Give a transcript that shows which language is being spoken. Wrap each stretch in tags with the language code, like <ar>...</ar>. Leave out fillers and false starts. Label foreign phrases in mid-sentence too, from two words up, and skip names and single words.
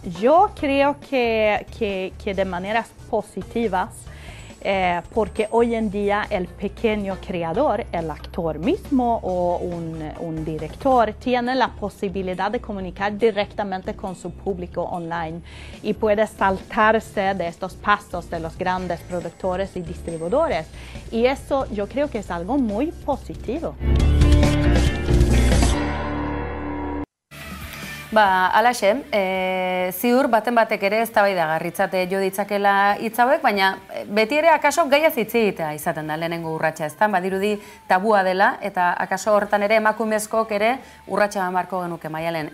<es>Yo creo que de maneras positivas, porque hoy en día el pequeño creador, el actor mismo o un director, tiene la posibilidad de comunicar directamente con su público online y puede saltarse de estos pasos de los grandes productores y distribuidores. Y eso yo creo que es algo muy positivo.</es> <eu>Alaxe, ziur baten batek ere eztabaidagarritzat jo ditzakela hitz hauek, baina beti ere akaso gaiaz hitz egitea izaten da lehenengo urratsa, ezta? Badirudi tabua dela eta akaso hortan ere emakumezkook ere urratsa eman beharko genuke Maialen.</eu>